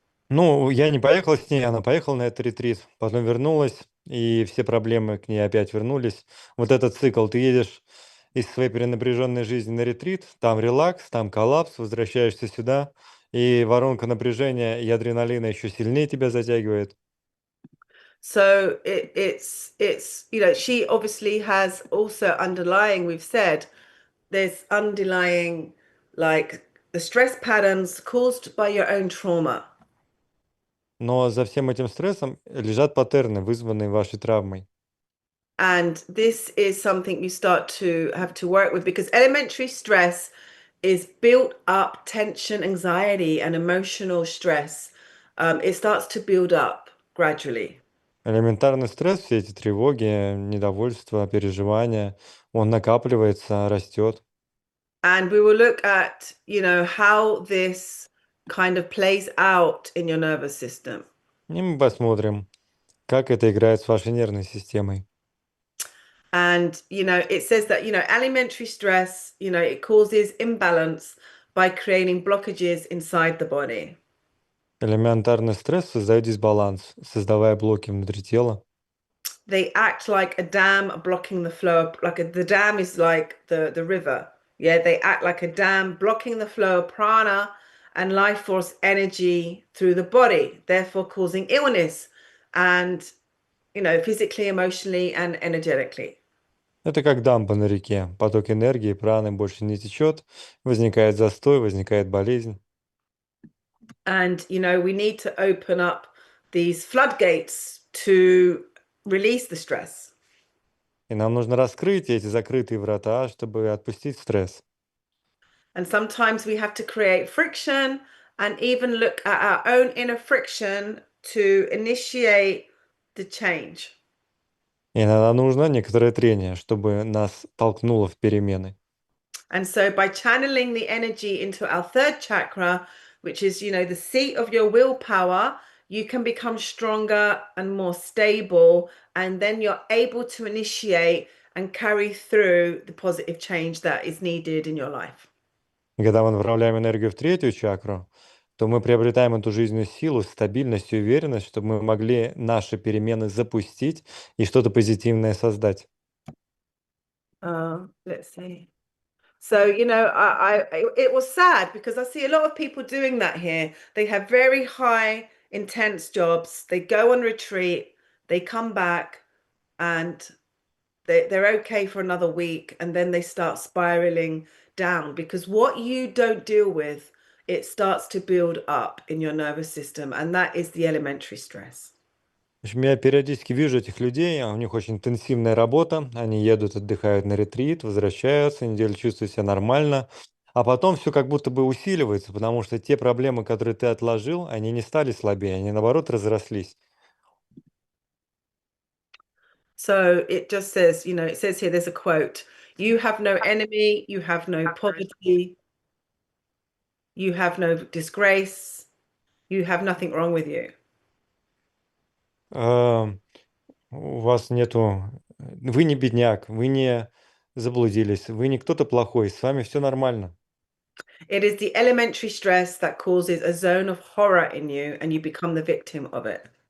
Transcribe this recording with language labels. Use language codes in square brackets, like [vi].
[ru] Ну, я не поехал с ней, она поехала на этот ретрит, потом вернулась, и все проблемы к ней опять вернулись. Вот этот цикл: ты едешь из своей перенапряженной жизни на ретрит, там релакс, там коллапс, возвращаешься сюда, и воронка напряжения и адреналина еще сильнее тебя затягивает. [en] So it's she obviously has also underlying, we've said there's underlying like the stress patterns caused by your own trauma. [ru] Но за всем этим стрессом лежат паттерны, вызванные вашей травмой. [en] And this is something you start to have to work with because elementary stress is built up tension, anxiety, and emotional stress. It starts to build up gradually. [ru] Элементарный стресс, все эти тревоги, недовольство, переживания, он накапливается, растет. [en] And we will look at, how this kind of plays out in your nervous system. [ru] И мы посмотрим, как это играет с вашей нервной системой. [en] And, it says that, alimentary stress, it causes imbalance by creating blockages inside the body. [ru] Элементарный стресс создает дисбаланс, создавая блоки внутри тела. [en] They act like a dam blocking the flow. The dam is like the river. Yeah, they act like a dam blocking the flow of prana and life force energy through the body, therefore causing illness and, physically, emotionally, and energetically. [ru] Это как дамба на реке. Поток энергии, праны больше не течет, возникает застой, возникает болезнь. [en] And, we need to open up these floodgates to release the stress. [ru] И нам нужно раскрыть эти закрытые врата, чтобы отпустить стресс. [en] And sometimes we have to create friction and even look at our own inner friction to initiate the change. [ru] И иногда нужно некоторое трение, чтобы нас толкнуло в перемены. [en] And so by channeling the energy into our third chakra, which is, the seat of your willpower, you can become stronger and more stable, and then you're able to initiate and carry through the positive change that is needed in your life. [ru] И когда мы направляем энергию в третью чакру, то мы приобретаем эту жизненную силу, стабильность и уверенность, чтобы мы могли наши перемены запустить и что-то позитивное создать. [en] Let's see. So, it was sad because I see a lot of people doing that here. They have very high, intense jobs. They go on retreat, they come back, and they're okay for another week, and then they start spiraling down because what you don't deal with, it starts to build up in your nervous system, and that is the elementary stress. [ru] В общем, я периодически вижу этих людей, у них очень интенсивная работа, они едут, отдыхают на ретрит, возвращаются, неделю чувствуют себя нормально, а потом все как будто бы усиливается, потому что те проблемы, которые ты отложил, они не стали слабее, они наоборот разрослись. [en] So it just says, it says here, there's a quote: "You have no enemy, you have no poverty, you have no disgrace, you have nothing wrong with you." [ru] А, У вас нету, вы не бедняк, вы не заблудились, вы не кто-то плохой, с вами все нормально. [en] It is the elementary stress that causes a zone of horror in you, and you become the victim of it.